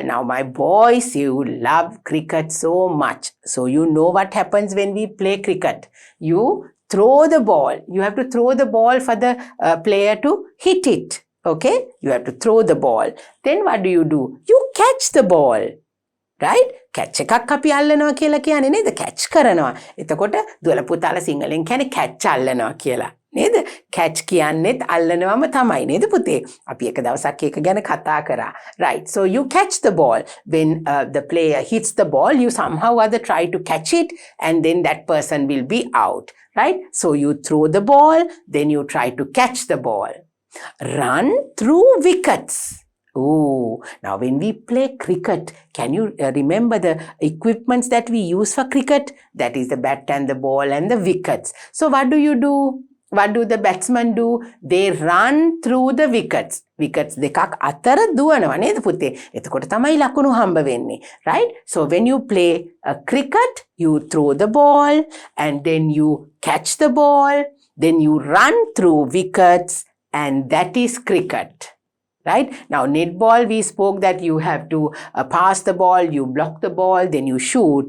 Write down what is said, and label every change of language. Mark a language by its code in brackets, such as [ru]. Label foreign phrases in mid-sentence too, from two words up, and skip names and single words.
[en] Now my boys, you love cricket so much. So you know what happens when we play cricket. You throw the ball. You have to throw the ball for the player to hit it. Okay? You have to throw the ball. Then what do? You catch the ball. Right? [si] catch එකක් අපි අල්ලනවා කියලා කියන්නේ නේද? catch කරනවා. එතකොට දුවල පුතාලා සිංහලෙන් කියන්නේ catch අල්ලනවා කියලා. නේද? catch කියන්නේත් අල්ලනවම තමයි නේද පුතේ? අපි එක දවසක් ඒක ගැන කතා කරා. [en] Right. So you catch the ball. When the player hits the ball, you somehow or other try to catch it and then that person will be out. Right? So you throw the ball, then you try to catch the ball. Run through wickets. Oh, now when we play cricket, can you remember the equipments that we use for cricket? That is the bat and the ball and the wickets. So what do? What do the batsmen do? They run through the wickets. [si] Wickets දෙකක් අතර දුවනවා නේද පුතේ? එතකොට තමයි ලකුණු හම්බ වෙන්නේ. [en] Right? So when you play a cricket, you throw the ball and then you catch the ball, then you run through wickets, and that is cricket. Right? Now, netball, we spoke that you have to pass the ball, you block the ball, then you shoot.